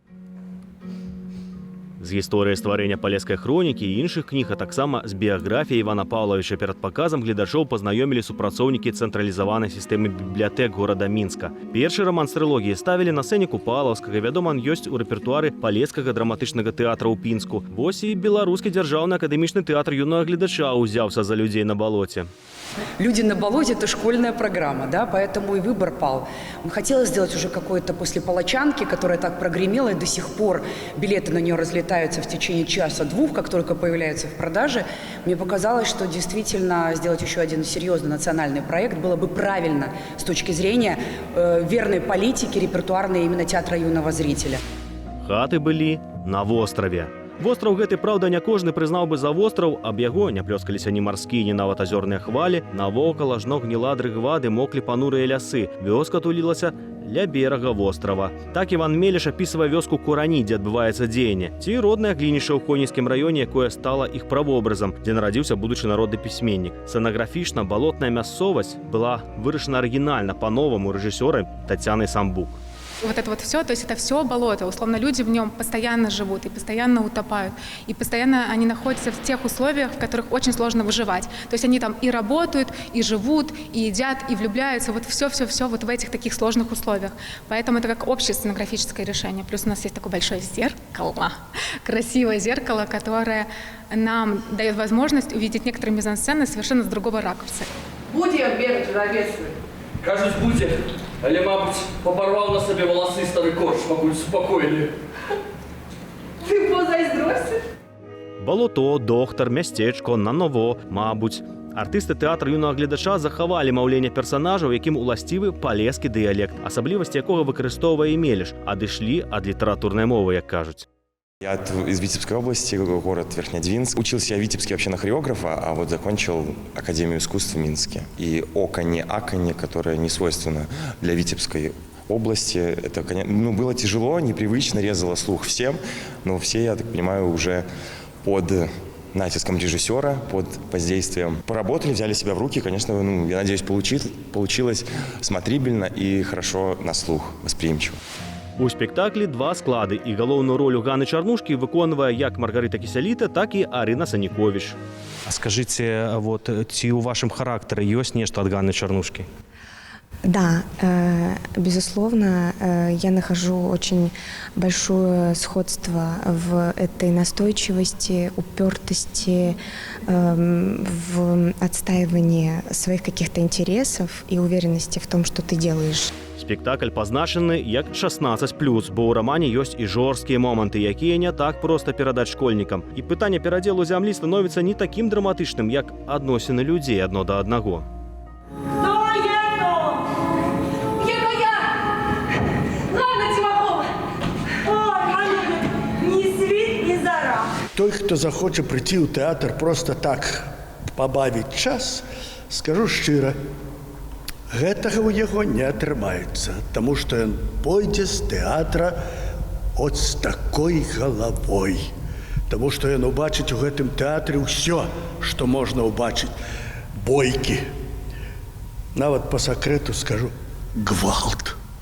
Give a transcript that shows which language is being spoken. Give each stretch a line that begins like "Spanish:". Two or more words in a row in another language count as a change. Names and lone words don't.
Belarusian: З гісторыяй стварэння палескай хронікі і іншых кніг, а таксама з біяграфіяй Івана Паўлавіча перад паказам гледачоў пазнаёмілі супрацоўнікі цэнтралізаванай сістэмы бібліятэк горада Мінска. Першы раман з трылогіі ставілі на сцэне Купалаўскага, вядома, ён ёсць у рэпертуары палескага драматычнага тэатра ў Пінску. Вось і беларускі дзяржаўны акадэмічны тэатр юнага гледача ўзяўся за людзей на балоце.
Russian: «Люди на болоте» – это школьная программа, да, поэтому и выбор пал. Хотелось сделать уже какое-то после «Палачанки», которая так прогремела, и до сих пор билеты на нее разлетаются в течение часа-двух, как только появляются в продаже. Мне показалось, что действительно сделать еще один серьезный национальный проект было бы правильно с точки зрения верной политики репертуарной именно театра юного зрителя.
Belarusian: Хаты былі на востраве. Востраў гэты, праўда, не кожны прызнаў бы за востраў, аб яго не плёскаліся ні марскія, ні нават азёрныя хвалі, навокал ажно гніла дрыгва ды моклі панурыя лясы. Вёска тулілася ля берага вострава. Так Іван Мелеш апісвае вёску Курані, дзе адбываецца дзеянне, ці роднае глінішча ў Хонійскім раёне, якое стала іх правобразам, дзе нарадзіўся будучы народны пісьменнік. Сцэнаграфічна балотная мясцовасць была вырашана арыгінальна па-новаму рэжысёрам Тацянай Самбук.
Russian: Вот это вот все, то есть это все болото. Условно, люди в нем постоянно живут и постоянно утопают. И постоянно они находятся в тех условиях, в которых очень сложно выживать. То есть они там и работают, и живут, и едят, и влюбляются. Вот все вот в этих таких сложных условиях. Поэтому это как общее сценографическое решение. Плюс у нас есть такое большое зеркало, красивое зеркало, которое нам дает возможность увидеть некоторые мизансцены совершенно с другого ракурса. Будем бегать в Ровецкую?
Ukrainian: Кажуть, будем. Але, мабуть, попорвав на собі волоси старий корж, мабуть, спокійний. Ти позайздросиш?
Belarusian: Балото, доктар, мясцечко, наново, мабуть. Артысты тэатра юнага гледача захавалі маўленне персанажаў, якім уласцівы палескі дыялект, асаблівасці якога выкарыстоўвае Мелеш, адышлі ад літаратурнай мовы, як кажуць.
Russian: Я из Витебской области, город Верхнедвинск. Учился я в Витебске вообще на хореографа, а вот закончил Академию искусств в Минске. И оканье, которое не свойственно для Витебской области. Это, было тяжело, непривычно, резало слух всем, но все, я так понимаю, уже под натиском режиссера, под воздействием поработали, взяли себя в руки. Конечно, я надеюсь, получилось смотрибельно и хорошо на слух, восприимчиво.
Belarusian: У спектаклі два склады, і галоўную ролю Ганны Чарнушкі выконвае як Маргарыта Кісяліта, так і Арына Саніковіч. А скажыце, вот, ці ў вашым характары ёсць нешта ад Ганны Чарнушкі?
Russian: Да, безусловно, я нахожу очень большое сходство в этой настойчивости, упертости, в отстаивании своих каких-то интересов и уверенности в том, что ты делаешь.
Belarusian: Спектакль пазначаны як 16+, бо ў рамане ёсць і жорсткія моманты, якія не так проста перадаць школьнікам. І пытанне перадзелу зямлі становіцца не такім драматычным, як адносіны людзей адно да аднаго. Той,
Ukrainian: хто захоче прийти у театр
Belarusian: просто так побавіць час, скажу шчыра, гэтага ў яго не атрымаецца, таму што ён пойдзе з тэатра от з такой галавой. Таму што ён убачыць у гэтым тэатры ўсё, што можна ўбачыць. Бойкі. Нават па сакрэту скажу, гвалт.